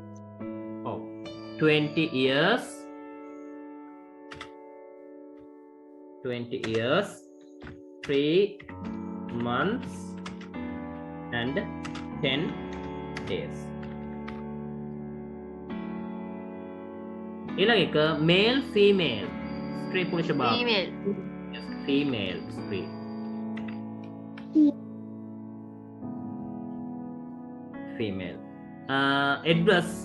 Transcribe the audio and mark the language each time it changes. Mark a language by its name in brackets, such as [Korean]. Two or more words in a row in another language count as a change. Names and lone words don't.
[English] 20 years. 20 years, 3 months and 10 days. ඊළඟ male, female. [Sinhala] ස්ත්‍රී පුරුෂ භාව. [English] Female. Yes, female, [Sinhala] ස්ත්‍රී. [English] Female. Address.